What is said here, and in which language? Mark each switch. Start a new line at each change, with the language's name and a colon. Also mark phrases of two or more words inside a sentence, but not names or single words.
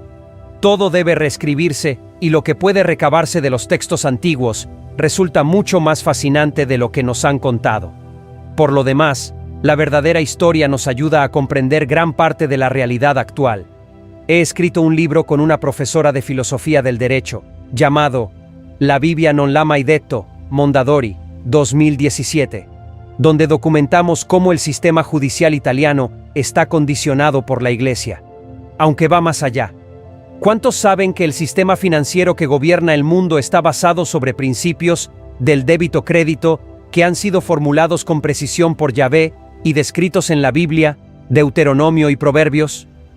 Spanish: Todo debe reescribirse y lo que puede recabarse de los textos antiguos resulta mucho más fascinante de lo que nos han contado. Por lo demás, la verdadera historia nos ayuda a comprender gran parte de la realidad actual. He escrito un libro con una profesora de filosofía del derecho, llamado La Bibbia non l'ha mai detto, Mondadori, 2017, donde documentamos cómo el sistema judicial italiano está condicionado por la Iglesia. Aunque va más allá. ¿Cuántos saben que el sistema financiero que gobierna el mundo está basado sobre principios del débito-crédito que han sido formulados con precisión por Yahvé y descritos en la Biblia, Deuteronomio y Proverbios?